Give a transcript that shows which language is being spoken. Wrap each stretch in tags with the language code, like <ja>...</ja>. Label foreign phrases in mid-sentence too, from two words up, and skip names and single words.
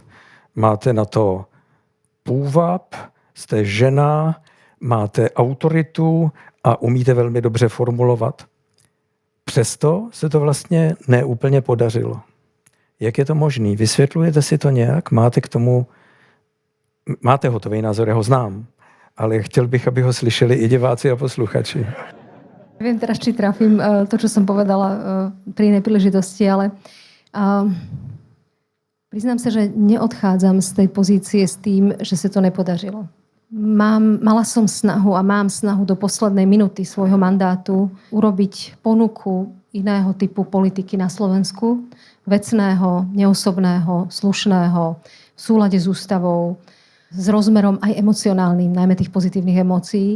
<cs>Máte na to půvab, jste žena, máte autoritu a umíte velmi dobře formulovat. Přesto se to vlastně neúplně podařilo. Jak je to možné? Vysvětlujete si to nějak? Máte hotový názor, já ho znám, ale chtěl bych, aby ho slyšeli i diváci a posluchači.</cs> <sk>Neviem teraz, či trafím to, čo som povedala pri inej príležitosti, ale priznám sa, že neodchádzam z tej pozície s tým, že sa to nepodařilo. Mala som snahu a mám snahu do poslednej minuty svojho mandátu urobiť ponuku iného typu politiky na Slovensku, vecného, neosobného, slušného, v súlade s ústavou, s rozmerom aj emocionálnym, najmä tých pozitívnych emócií.</sk>